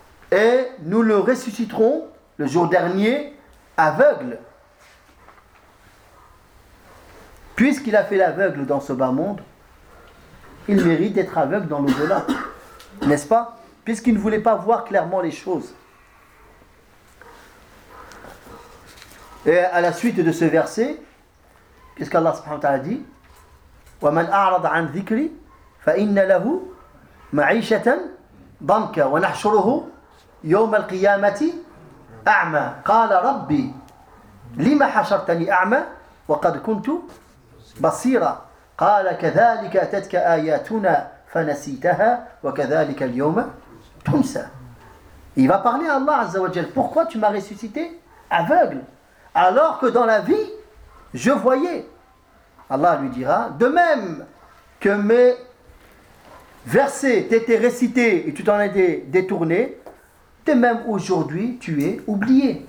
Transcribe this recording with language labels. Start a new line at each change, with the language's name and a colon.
French: Et nous le ressusciterons le jour dernier aveugle, puisqu'il a fait l'aveugle dans ce bas monde, il mérite d'être aveugle dans l'au-delà, n'est-ce pas? Puisqu'il ne voulait pas voir clairement les choses. Et à la suite de ce verset, qu'est-ce qu'Allah subhanahu wa ta'ala dit?
Arabic: وَمَنْ أَعْرَضَ عَنْ ذِكْرِ فَإِنَّ لَهُ مَعِيشَةً ضَنْكَ وَنَحْشُرُهُ يوم القيامة أعمى قال ربي لما حشرتني أعمى وقد كنت بصيرا قال كذلك أتتك آياتنا فنسيتها وكذلك اليوم تنسى.
French: Il va parler à Allah Azza wa Jal, pourquoi tu m'as ressuscité aveugle alors que dans la vie je voyais. Allah lui dira, de même que mes versets t'étaient récités et tu t'en étais détourné, de même aujourd'hui, tu es oublié.